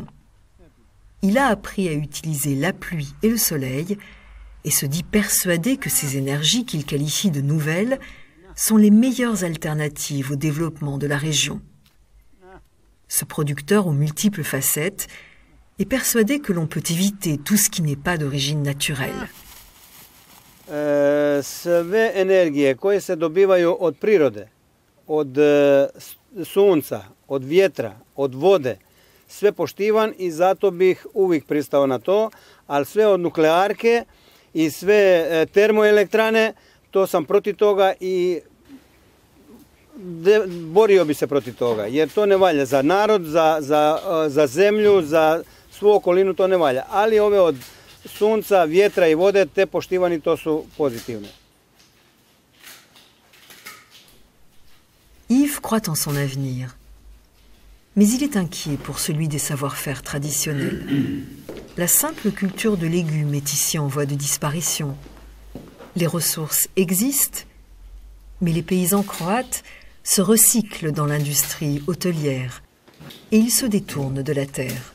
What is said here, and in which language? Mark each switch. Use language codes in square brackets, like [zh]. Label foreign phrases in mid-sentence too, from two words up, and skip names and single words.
[fr] Il a appris à utiliser la pluie et le soleil, et se dit persuadé que ces énergies qu'il qualifie de nouvelles sont les meilleures alternatives au développement de la région. Ce producteur aux multiples facettes est persuadé que l'on peut éviter tout ce qui n'est pas d'origine naturelle. [hr] Sve energije koje se dobivaju od prirode, od sunca, od vjetra, od vode, sve poštivam i zato bih uvijek pristao na to, ali sve od nuklearke i sve termoelektrane, to sam protiv toga i borio bi se protiv toga, jer to ne valja za narod, za zemlju, za svu okolinu, to ne valja. Ali ove od sunca, vjetra i vode, te poštivani, to su pozitivne. [fr] Yves croit en son avenir, mais il est inquiet pour celui des savoir-faire traditionnels. La simple culture de légumes est ici en voie de disparition. Les ressources existent, mais les paysans croates se recyclent dans l'industrie hôtelière et ils se détournent de la terre.